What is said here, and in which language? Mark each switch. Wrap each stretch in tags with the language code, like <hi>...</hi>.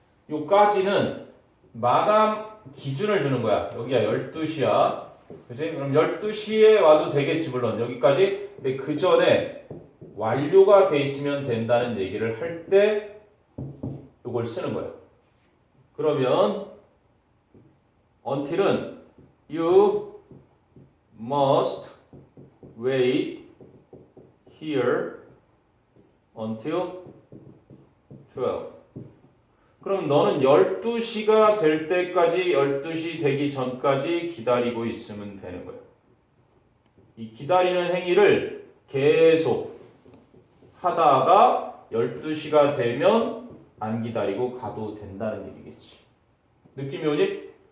<ko>요까지는 마감 기준을 주는 거야. 여기가 12시야. 그치? 그럼 12시에 와도 되겠지 물론 여기까지. 근데 그 전에 완료가 돼 있으면 된다는 얘기를 할 때 요걸 쓰는 거야. 그러면 until은</ko> <en>you must wait here until 12.</en> <ko>그럼 너는 12시가 될 때까지 12시 되기 전까지 기다리고 있으면 되는 거야. 이 기다리는 행위를 계속 하다가 12시가 되면 안 기다리고 가도 된다는 얘기겠지. 느낌이 오지?</ko>